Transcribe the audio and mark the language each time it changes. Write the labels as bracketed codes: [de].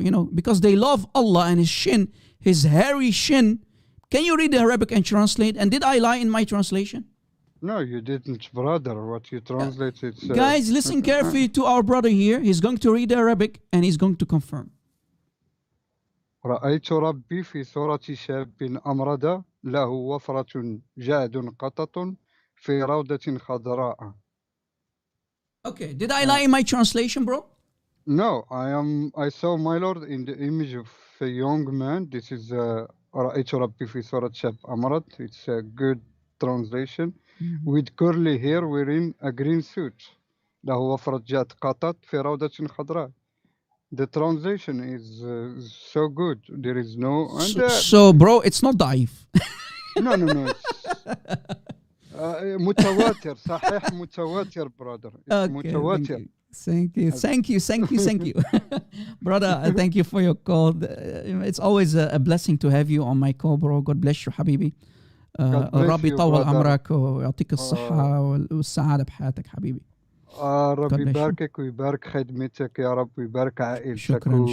[en] You know, because they love Allah and His shin, His hairy shin. Can you read the Arabic and translate? And did I lie in my translation? No, you didn't, brother. What you translated. Guys, listen carefully to our brother here. He's going to read the Arabic and he's going to confirm. [ar] رأيت ربي في صورة شاب أمرد له وفرة جاد قطط في روضة خضراء. [en] Okay, did I lie in my translation, bro? No, I saw my Lord in the image of a young man. This is [ar] رأيت ربي في صورة شاب أمرد. [en] It's a good translation. With curly hair wearing a green suit. [ar] له وفرة جاد قطط في روضة خضراء. [en] The translation is so good. There is no... So, bro, it's not daif. No. [ar] متواتر صحيح متواتر [en] brother. [ar] It's متواتر. [en] Thank you. Brother, thank you for your call. It's always a blessing to have you on my call, bro. God bless you, حبيبي. [ar] ربي يطول عمرك ويعطيك الصحة والسعادة بحياتك حبيبي. ربي يباركك ويبارك خدمتك يا رب ويبارك عائلتك.